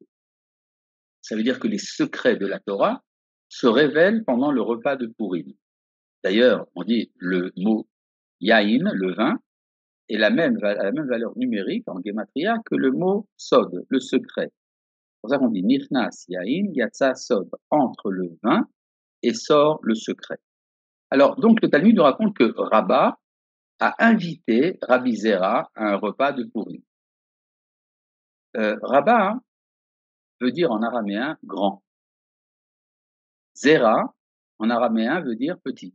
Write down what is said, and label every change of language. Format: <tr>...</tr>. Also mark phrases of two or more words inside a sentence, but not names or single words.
<fr>Ça veut dire que les secrets de la Torah se révèlent pendant le repas de Pourim. D'ailleurs, on dit le mot yaïn, le vin, est la même valeur numérique en gematria que le mot sod, le secret. C'est pour ça qu'on dit</fr> <he>נכנס יין יצא סוד,</he> <fr>entre le vin et sort le secret. Alors, donc, le Talmud nous raconte que Rabba a invité Rabbi Zera à un repas de Pourim. Rabba veut dire en araméen grand. Zera, en araméen, veut dire petit.</fr>